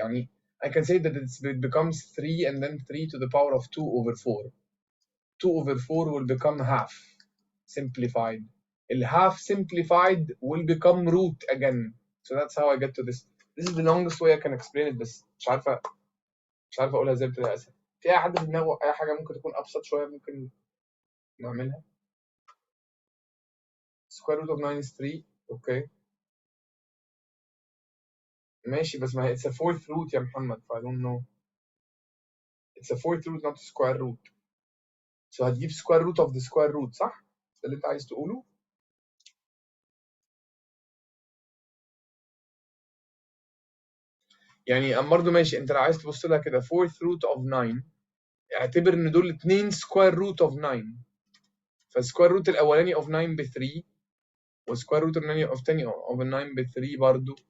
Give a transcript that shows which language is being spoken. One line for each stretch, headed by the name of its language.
English: يعني I can say that it becomes 3 and then 3 to the power of 2 over 4. 2 over 4 will become half simplified. The half simplified will become root again. So that's how I get to this. This is the longest way I can explain it,
Arabic: بس مش عارفه اقولها ازاي بطريقه اسهل. في اي حد في دماغه اي حاجه ممكن تكون ابسط شويه ممكن نعملها؟
English: square root of 9 is 3. Okay
Arabic: ماشي، بس ما هي
English: it's a fourth root يا محمد، ف I don't know. It's a fourth root not a square root.
Arabic: So هتجيب
English: square root of the square root
Arabic: صح؟ ده اللي انت عايز تقوله؟ يعني برضه ماشي، انت لو عايز تبص لها كده
English: fourth root of 9
Arabic: اعتبر ان دول 2 square root of 9، فالسكوير روت الاولاني of 9 ب 3 والسكوير روت الثاني of 9 ب 3 برضه.